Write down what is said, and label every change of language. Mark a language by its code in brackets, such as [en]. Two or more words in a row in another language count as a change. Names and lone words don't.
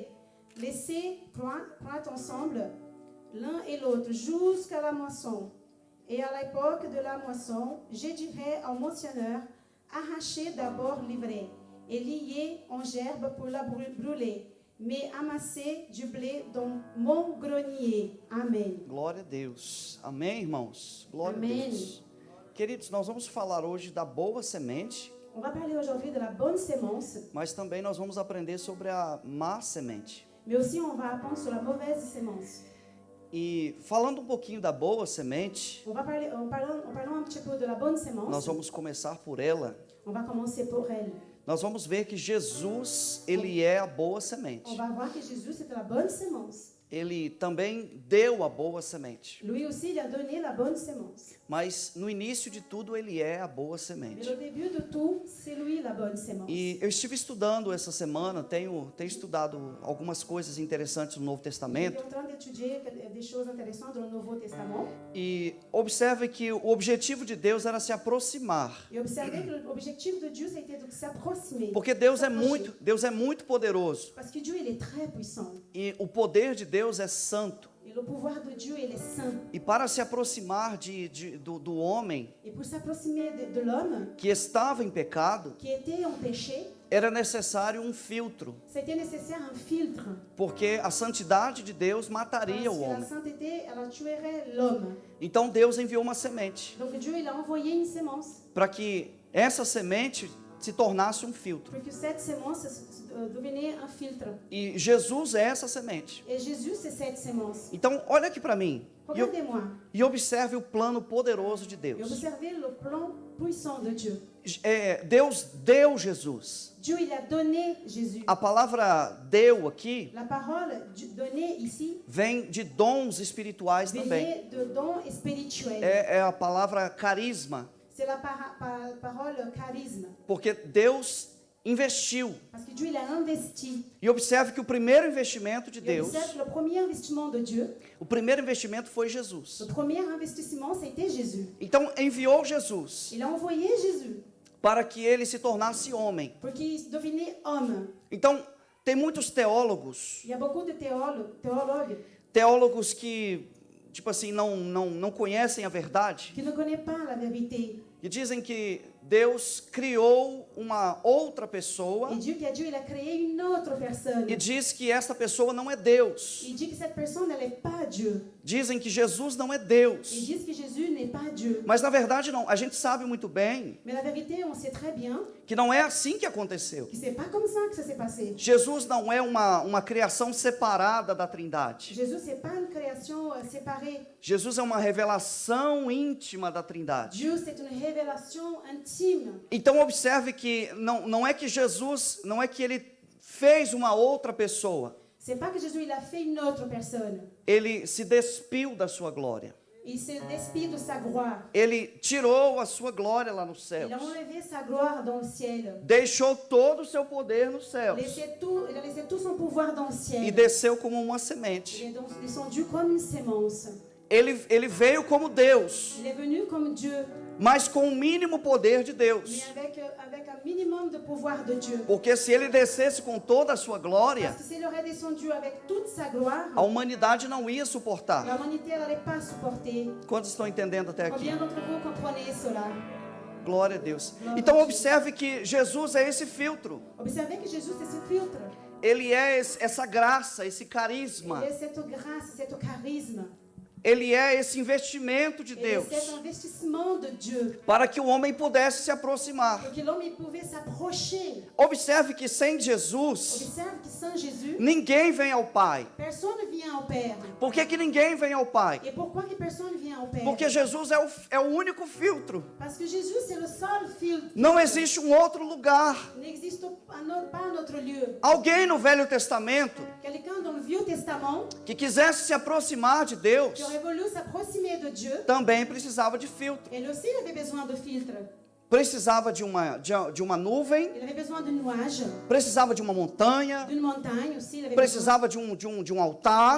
[fr] Laissez croître ensemble l'un et l'autre jusqu'à la moisson. Et à l'époque de la moisson, je dirai au moissonneur: arrachez d'abord l'ivraie et liez en gerbe pour la brûler, mais amassez du blé dans mon grenier. [pt] Amém. Glória a Deus. Amém, irmãos? Glória Amém. a Deus. Queridos, nós vamos falar hoje da boa semente, [fr] On va parler aujourd'hui de la bonne sémence, [pt] mas também nós vamos aprender sobre a má semente. [fr] mais aussi on va apprendre sur la mauvaise sémence. [pt] E falando um pouquinho da boa semente, [fr] En parlant un petit peu de la bonne sémence, [pt] nós vamos começar por ela. [fr] on va commencer pour elle. [pt] Nós vamos ver que Jesus, ele é a boa semente. [fr] On va voir que Jésus, c'était la bonne sémence. [pt] Ele também deu a boa semente. [fr] Lui aussi, il a donné la bonne sémence. [pt] Mas no início de tudo, ele é a boa [fr] Mais [pt] semente. [fr] au début de tout, c'est lui la bonne sémence. [pt] E eu estive estudando essa semana, tenho estudado algumas coisas interessantes no Novo [fr] J'étais [pt] Testamento. [fr] en train d'étudier des choses intéressantes dans le Nouveau Testament. [pt] E observe que o objetivo de Deus era se aproximar. [fr] Et observez que l'objectif de Dieu, c'était de s'approximer. [pt] Porque Deus é [fr] s'approcher. [pt] muito poderoso. [fr] Parce que Dieu, il est très puissant. [pt] E o poder de Deus é santo. [fr] Et le pouvoir de Dieu, il est saint. [pt] E para se aproximar do homem [fr] Et pour s'approximer de l'homme [pt] que estava em pecado, [fr] qui était en péché, [pt] era necessário um filtro. [fr] c'était nécessaire un filtre. [pt] Porque a santidade de Deus mataria [fr] Parce [pt] o [fr] que la [pt] homem. [fr] sainteté, elle tuerait l'homme. [pt] Então Deus enviou uma semente [fr] Donc Dieu, il a envoyé une sémence [pt] para que essa semente se tornasse um filtro. [fr] pour que cette semence devenait un filtre. [pt] E Jesus é essa semente. [fr] Et Jésus, c'est cette semence. [pt] Então, olha aqui para mim [fr] Regardez-moi. [pt] e observe o plano poderoso de [fr] Et [pt] Deus. [fr] observez le plan puissant de Dieu. [pt] Deus deu Jesus. [fr] Dieu, il a donné Jésus. [pt] A palavra deu aqui [fr] La parole donnée ici [pt] vem de dons espirituais também. [fr] venait de dons spirituels. [pt] É a palavra carisma, [fr] C'est la parole charisme. [pt] porque Deus investiu. [fr] Parce que Dieu, il a investi. [pt] E observe que o primeiro investimento de [fr] Et [pt] Deus, [fr] observe que le premier investissement de Dieu, [pt] o primeiro investimento foi Jesus. [fr] le premier investissement, c'était Jésus. [pt] Então enviou Jesus [fr] Il a envoyé Jésus [pt] para que ele se tornasse homem. [fr] pour qu'il devienne homme. [pt] Então tem muitos teólogos, [fr] Il y a beaucoup de [pt] teólogos que tipo assim não conhecem a verdade, [fr] qui ne connaissent pas la vérité. [pt] que dizem que Deus criou uma outra pessoa [fr] Et Dieu il a créé une autre personne. [pt] e diz que essa pessoa não é Deus. [fr] Il dit que cette personne, elle n'est pas Dieu. [pt] Dizem que Jesus não é [fr] Ils [pt] Deus. [fr] disent que Jésus n'est pas Dieu. [pt] Mas na verdade não, a gente sabe muito bem [fr] Mais la vérité, on sait très bien [pt] que não é assim que aconteceu. [fr] que c'est pas comme ça que ça s'est passé. [pt] Jesus não é uma criação separada da Trindade. [fr] Jésus, c'est pas une création séparée. [pt] Jesus é uma revelação íntima da Trindade. [fr] Dieu, c'est une révélation intime. [pt] Então observe que não é que Jesus, não é que ele fez uma outra pessoa. [fr] C'est pas que Jésus, il a fait une autre personne. [pt] Ele se despiu da sua glória. [fr] Il se despit de sa gloire. [pt] Ele tirou a sua glória lá nos [fr] Il [pt] céus. [fr] a enlevé sa gloire dans le ciel. [pt] Deixou todo o seu poder nos céus. [fr] Il a laissé tout son pouvoir dans le ciel. [pt] E desceu como uma [fr] Il [pt] semente. [fr] est donc descendu comme une sémence. [pt] Ele veio como Deus, [fr] Il est venu comme Dieu, [pt] mas com o mínimo poder de [fr] mais [pt] Deus. [fr] avec un minimum de pouvoir de Dieu. [pt] Porque se ele descesse com toda a sua glória, [fr] Parce que s'il aurait descendu avec toute sa gloire, [pt] a humanidade não ia suportar. [fr] l'humanité n'allait pas supporter. [pt] Quantos estão entendendo até aqui? [fr] Combien d'entre vous comprenez cela? [pt] Glória a Deus. Então observe que Jesus é esse filtro. [fr] Observez que Jésus, c'est ce filtre. [pt] Ele é essa graça, esse [fr] Il [pt] carisma. [fr] est cette grâce, cet charisme. [pt] Ele é esse investimento de [fr] Il est [pt] Deus [fr] cet investissement de Dieu [pt] para que o homem pudesse se aproximar. [fr] pour que l'homme il pouvait s'approcher. [pt] Observe que sem Jesus, [fr] Observe que sans Jésus, [pt] ninguém vem ao Pai. [fr] personne ne vient au Père. [pt] Por que ninguém vem ao Pai? [fr] Et pourquoi que personne ne vient au Père? [pt] Porque Jesus é o único filtro. [fr] Parce que Jésus, c'est le seul filtre. [pt] Não existe um outro lugar. [fr] Il n'existe pas un autre lieu. [pt] Alguém no Velho Testamento [fr] Quelqu'un dans le Vieux Testament [pt] que quisesse se aproximar de Deus [fr] qui aurait voulu s'approximer de Dieu, [pt] também precisava de filtro. [fr] elle aussi il avait besoin de filtre. [pt] Precisava de uma nuvem, [fr] Il avait besoin de nuages, [pt] precisava de uma montanha, [fr] d'une montagne aussi. Il avait [pt] precisava de um altar.